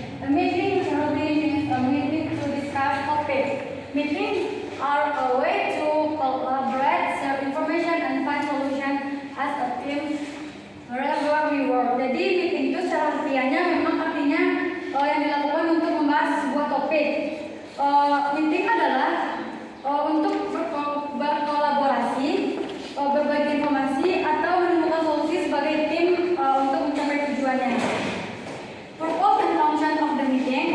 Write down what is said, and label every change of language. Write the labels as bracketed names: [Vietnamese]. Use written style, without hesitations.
[English] A meeting is a meeting to discuss topics. Meetings are a way to collaborate, share information, and find solution as a team wherever we work. [Indonesian] Jadi meeting itu secara harfiahnya memang artinya yang dilakukan untuk membahas sebuah topik. Meeting adalah untuk berkolaborasi, berbagi informasi atau menemukan solusi sebagai tim untuk mencapai tujuannya. [English] Purpose and function of the meeting.